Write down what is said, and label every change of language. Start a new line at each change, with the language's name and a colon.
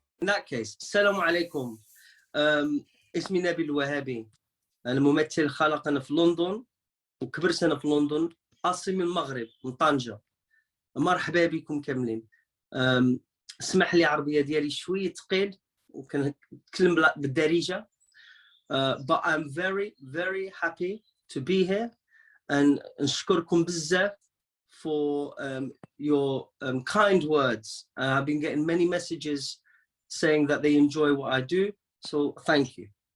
English: that case,
Arabic: السلام عليكم. اسمي نبيل الوهابي. أنا ممثل خلق أنا في لندن وكبرت أنا في لندن. أصلي من المغرب من طنجة. مرحبا بكم كاملين. اسمح لي عربية ديالي شوية ثقيل وكنتكلم بالدارجة.
English: But I'm very very happy to be here and
Arabic: نشكركم بزاف
English: for your kind words. I've been getting many messages saying that they enjoy what I do, so thank you.